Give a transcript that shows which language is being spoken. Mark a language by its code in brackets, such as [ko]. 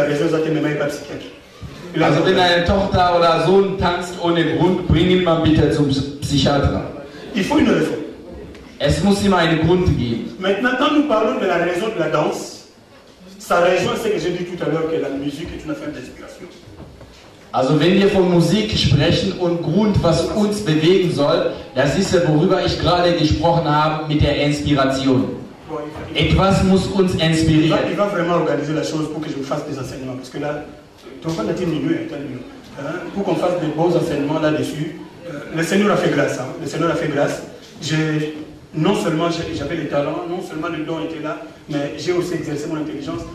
[de] Also wenn eine Tochter oder Sohn tanzt ohne Grund, bring ihn mal bitte zum Psychiater. [fr] Il faut une raison. [de] Es muss immer einen Grund geben. [fr] Maintenant, quand nous parlons de la raison de la danse, ça rejoint ce que j'ai dit tout à l'heure, que la musique est une affaire d'inspiration. [de] Also wenn wir von Musik sprechen und Grund, was uns bewegen soll, das ist ja, worüber ich gerade gesprochen habe, mit der Inspiration. Etwas muss uns inspirieren. [fr] Il va vraiment organiser la chose pour que je vous fasse des enseignements, parce que là, pour qu'on fasse des bons enseignements là-dessus, le Seigneur a fait grâce. Hein. Le Seigneur a fait grâce. Non seulement j'avais les talents, non seulement le don était là, mais j'ai aussi exercé mon intelligence.